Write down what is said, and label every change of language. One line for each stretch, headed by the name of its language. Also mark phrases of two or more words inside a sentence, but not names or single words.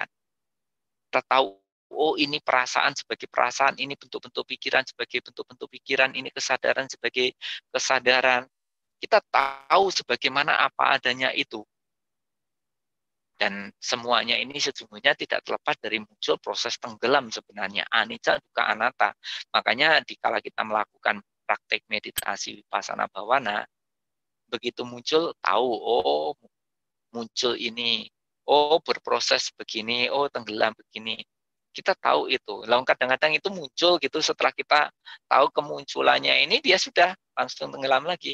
Indonesian: Kita tahu, ini perasaan sebagai perasaan, ini bentuk-bentuk pikiran sebagai bentuk-bentuk pikiran, ini kesadaran sebagai kesadaran. Kita tahu sebagaimana apa adanya itu. Dan semuanya ini sesungguhnya tidak terlepas dari muncul proses tenggelam sebenarnya.
Pali: Anicca, dukkha, anatta.
Indonesian: Makanya dikala kita melakukan praktek meditasi
Pali: vipassana bhavana,
Indonesian: begitu muncul, tahu, muncul ini, berproses begini, tenggelam begini. Kita tahu itu. Lalu kadang-kadang itu muncul gitu setelah kita tahu kemunculannya ini, dia sudah langsung tenggelam lagi.